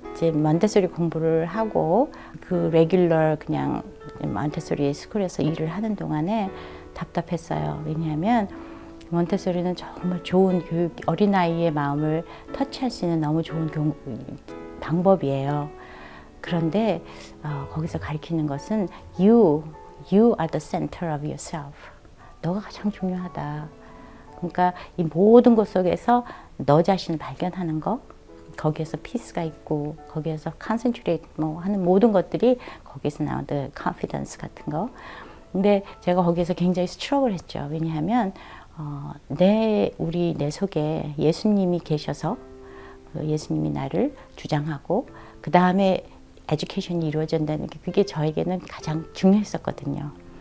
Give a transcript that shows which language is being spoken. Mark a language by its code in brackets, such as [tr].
[ko] 이제 몬테소리 공부를 하고 그 레귤러 그냥 몬테소리 스쿨에서 일을 하는 동안에 답답했어요. 왜냐하면 몬테소리는 정말 좋은 교육, 어린아이의 마음을 터치할 수 있는 너무 좋은 방법이에요. 그런데 거기서 가르치는 것은 [en] You are the center of yourself. [ko] 너가 가장 중요하다. 그러니까 이 모든 것 속에서 너 자신을 발견하는 거, 거기에서 피스가 있고 거기에서 컨센트레이트 하는 모든 것들이 거기서 나오는 컨피던스 같은 거. 근데 제가 거기에서 굉장히 스트러글 했죠. 왜냐하면 내 속에 예수님이 계셔서 예수님이 나를 주장하고 그 다음에 에듀케이션이 이루어진다는 게 그게 저에게는 가장 중요했었거든요.